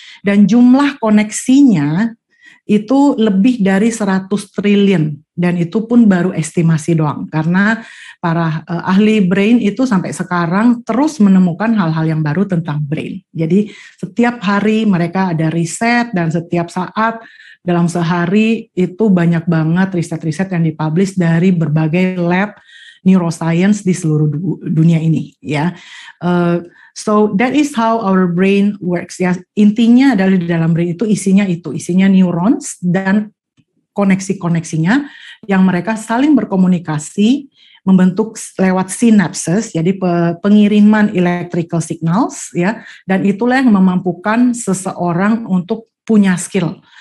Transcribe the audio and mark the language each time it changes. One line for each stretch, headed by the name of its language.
Indonesian: Dan jumlah koneksinya itu lebih dari 100 triliun dan itu pun baru estimasi doang karena para ahli brain itu sampai sekarang terus menemukan hal-hal yang baru tentang brain. Jadi setiap hari mereka ada riset dan setiap saat dalam sehari itu banyak banget riset-riset yang dipublish dari berbagai lab neuroscience di seluruh dunia ini ya.
English: So that is how our brain works ya.
Indonesian: Intinya adalah di dalam brain itu isinya neurons dan koneksi-koneksinya yang mereka saling berkomunikasi membentuk lewat synapses, jadi pengiriman electrical signals ya, dan itulah yang memampukan seseorang untuk punya skill.